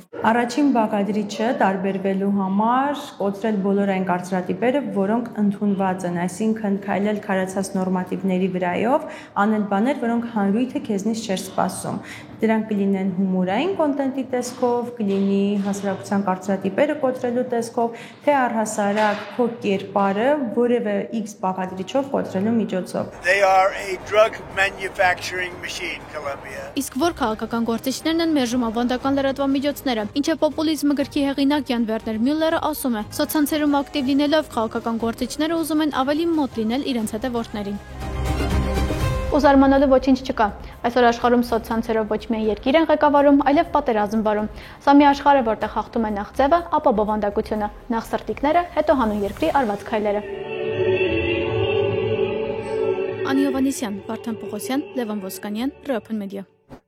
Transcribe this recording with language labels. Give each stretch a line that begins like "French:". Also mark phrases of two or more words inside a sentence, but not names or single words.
Armenian: Առաջին բաղադրիչը տարբերվելու համար կոտրել բոլոր այն կարծրատիպերը, որոնք ընդունված են, այսինքն քայլել քարացած նորմատիվների վրայով, անել բաներ, որոնք հանրույթը քեզնից չէր սպասում։ Դրանք կլինեն հումորային կոնտենտի տեսքով, կլինի հասարակության կարծրատիպերը կոտրելու տեսքով, թե առհասարակ քո կերպարը որևէ X բաղադրիչով կոտրելու միջոցով։
English: They are a drug manufacturing machine, Colombia.
Armenian: Իսկ որ քաղաքական գործիչներն են մերժում ավանդական լրատվամիջոցները, ինչը պոպուլիզմը գրքի հեղինակ Յան Վերներ Մյուլլերը ասում է, սոցցանցերում ակտիվ լինելով քաղաքական գործիչները ուզում են ավելի մոտ լինել իրենց հետևորդներին։ Ու զարմանալու ոչինչ չկա։ Այսօր աշխարհում սոցցանցերով ոչ միայն երկիր են ղեկավարում, այլև պատերազմ վարում։ Սա մի աշխարհ է, որտեղ հաղթում է նախ ձևը, ապա բովանդակությունը, նախ սրտիկները, հետո հանուն երկրի արված քայլերը։ Անի Հովհաննիսյան, Վարդան Պողոսյան, Լևոն Ոսկանյան, Open Media։